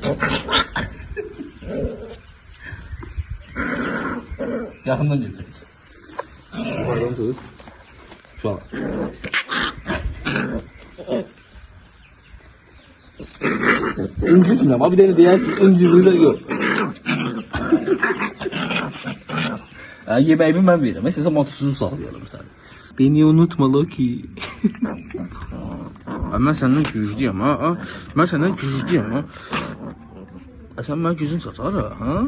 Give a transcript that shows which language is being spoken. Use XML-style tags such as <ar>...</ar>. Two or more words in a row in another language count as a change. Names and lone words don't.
<az>Yaxından getirir. Yukarıdan tut. Uşaq. İncitmirəm. Bir dənə deyərsin, incidirsə gör.</az> <tr>Yemeğimi ben veririm. Mesela motosuzu sağlayalım sen. Beni unutma Loki. Ben senden güçlüyüm ha. Ben senden güçlüyüm ha. Sen bana gücün satar ha.</tr>